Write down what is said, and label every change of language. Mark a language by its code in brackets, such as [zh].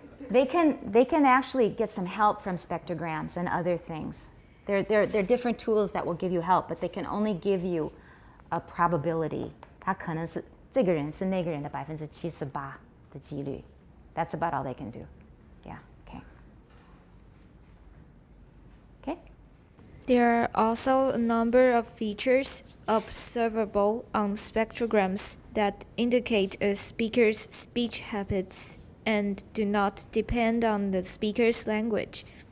[en] They can actually get some help from spectrograms and other things. They're different tools that will give you help, but they can only give you a probability. [zh] 它可能是这个人是那个人的78%的几率. [en] That's about all they can do. Yeah. Okay. Okay. There are also a number of features observable on spectrograms that indicate a speaker's speech habits and do not depend on the speaker's language.